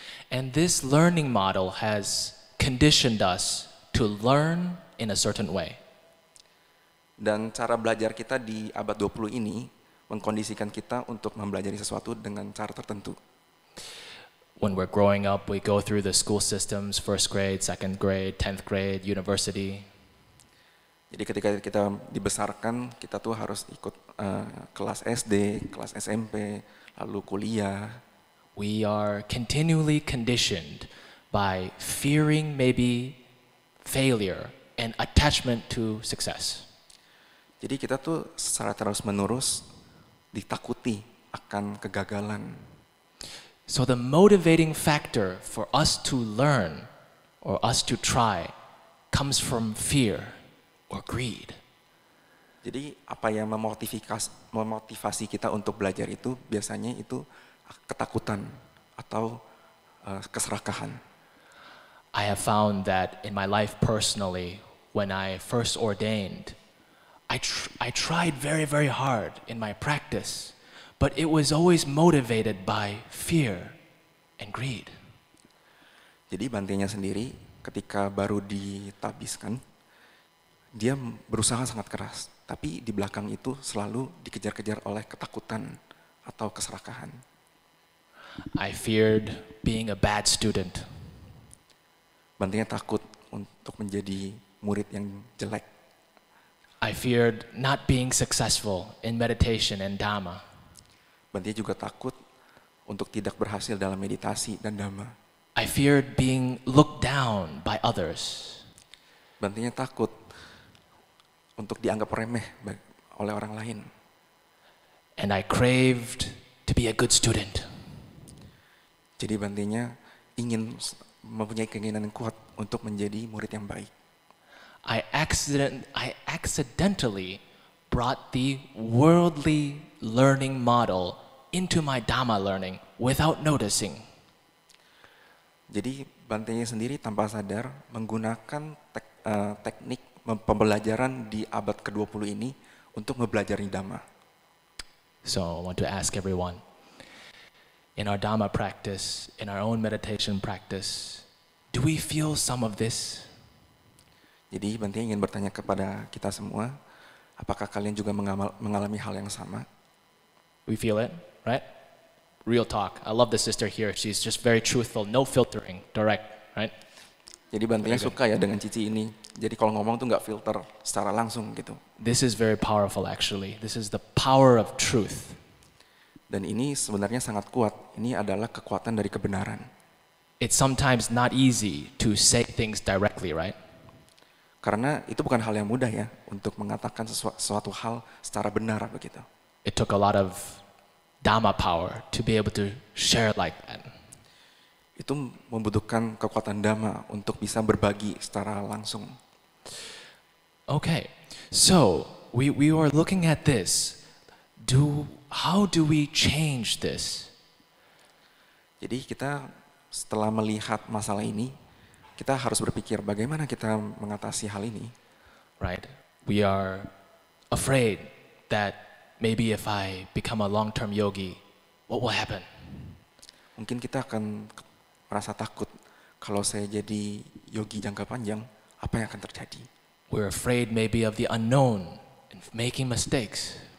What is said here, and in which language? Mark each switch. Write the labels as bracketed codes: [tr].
[en] And this learning model has conditioned us to learn in a certain way. [id] Dan cara belajar kita di abad 20 ini mengkondisikan kita untuk mempelajari sesuatu dengan cara tertentu. [en] When we're growing up, we go through the school systems, first grade, second grade, 10th grade, university. [id] Jadi ketika kita dibesarkan, kita tuh harus ikut kelas SD, kelas SMP, lalu kuliah. [en] We are continually conditioned by fearing maybe failure and attachment to success. [id] Jadi kita tuh secara terus-menerus ditakuti akan kegagalan. [en] So the motivating factor for us to learn or us to try comes from fear or greed. [id] Jadi apa yang memotivasi kita untuk belajar itu biasanya itu ketakutan atau keserakahan. [en] I have found that in my life personally, when I first ordained, I tried very, very hard in my practice, but it was always motivated by fear and greed. [id] Jadi Bantenya sendiri ketika baru ditabiskan, dia berusaha sangat keras, tapi di belakang itu selalu dikejar-kejar oleh ketakutan atau keserakahan. [en] I feared being a bad student. [id] Bantenya takut untuk menjadi murid yang jelek. [en] I feared not being successful in meditation and Dhamma. [id] Bantenya juga takut untuk tidak berhasil dalam meditasi dan Dhamma. [en] I feared being looked down by others. [id] Bantenya takut untuk dianggap remeh oleh orang lain. [en] And I craved to be a good student. [id] Jadi Bantenya ingin mempunyai keinginan yang kuat untuk menjadi murid yang baik. [en] I accidentally brought the worldly learning model into my Dhamma learning without noticing. [id] Jadi Bantenya sendiri tanpa sadar menggunakan teknik pembelajaran di abad ke-20 ini untuk mempelajari Dhamma. [en] So I want to ask everyone, in our Dhamma practice, in our own meditation practice, do we feel some of this? [id] Jadi Bantenya ingin bertanya kepada kita semua, apakah kalian juga mengalami hal yang sama? [en] We feel it, right? Real talk. I love the sister here. She's just very truthful, no filtering, direct, right? [id] Jadi Bantenya suka ya dengan Cici ini. Jadi kalau ngomong tuh nggak filter secara langsung gitu. [en] This is very powerful actually. This is the power of truth. [id] Dan ini sebenarnya sangat kuat. Ini adalah kekuatan dari kebenaran. [en] It's sometimes not easy to say things directly, right? [id] Karena itu bukan hal yang mudah ya untuk mengatakan sesuatu hal secara benar begitu. [en] It took a lot of Dhamma power to be able to share like that. [id] Itu membutuhkan kekuatan Dhamma untuk bisa berbagi secara langsung. [en] Okay, so we were looking at this. How do we change this? [id] Jadi kita setelah melihat masalah ini, kita harus berpikir bagaimana kita mengatasi hal ini. [en] Right? We are afraid that maybe if I become a long-term yogi, what will happen? [id] Mungkin kita akan merasa takut kalau saya jadi yogi jangka panjang, apa yang akan terjadi? [en] We're afraid maybe of the unknown and making mistakes.